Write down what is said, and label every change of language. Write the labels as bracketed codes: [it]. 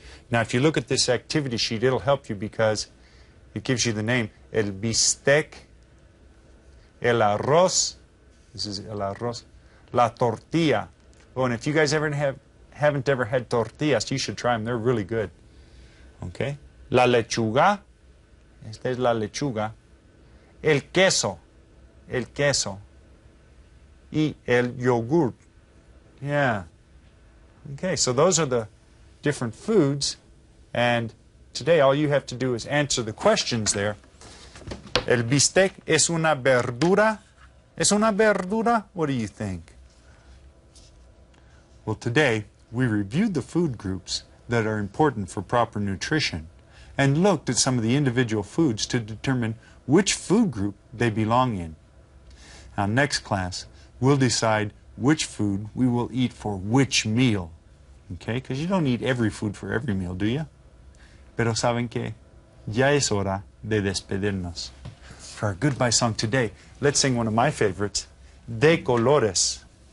[en] Now, if you look at this activity sheet, it'll help you because it gives you the name. [es] El bistec, el arroz, [en] this is [es] el arroz, la tortilla. [en] Oh, and if you guys haven't ever had tortillas, you should try them. They're really good. Okay? [es] La lechuga, esta es la lechuga. El queso, y el yogurt. Yeah. [en] Okay, so those are the different foods, and today all you have to do is answer the questions there. [es] El bistec es una verdura? ¿Es una verdura? [en] What do you think? Well, today we reviewed the food groups that are important for proper nutrition and looked at some of the individual foods to determine which food group they belong in. Now, next class, we'll decide which food we will eat for which meal. Okay? Because you don't eat every food for every meal, do you? [es] Pero saben que ya es hora de despedirnos. [en] For our goodbye song today, let's sing one of my favorites, De Colores.